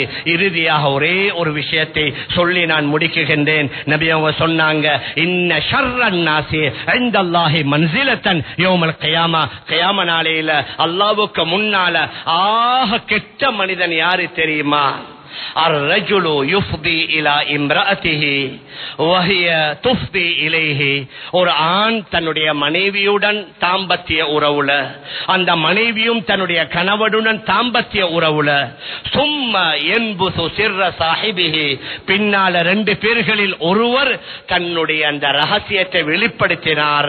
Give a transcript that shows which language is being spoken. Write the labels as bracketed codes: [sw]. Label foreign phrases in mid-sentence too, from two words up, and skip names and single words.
[ta] இறுதியாக ஒரே ஒரு விஷயத்தை சொல்லி நான் முடிக்குகின்றேன். நபி அவங்க சொன்னாங்க, [ar] إن شر الناس عند الله منزلة يوم القيامة, [ta] கியாம நாளையில அல்லாஹ்வுக்கு முன்னால ஆக கெட்ட மனிதன் யாரு தெரியுமா? [ar] الرجل يفضي الى امراته وهي تفضي اليه. [ta] ஒரு ஆண் தன்னுடைய மனைவியுடன் தாம்பத்திய உறவுல, அந்த மனைவியும் தன்னுடைய கணவனுடன் தாம்பத்திய உறவுல, சும்மா [ar] ينشر سر صاحبه, [ta] பின்னால 2 பேர்களில் ஒருவர் தன்னுடைய அந்த ரகசியத்தை வெளிப்படுத்தினார்.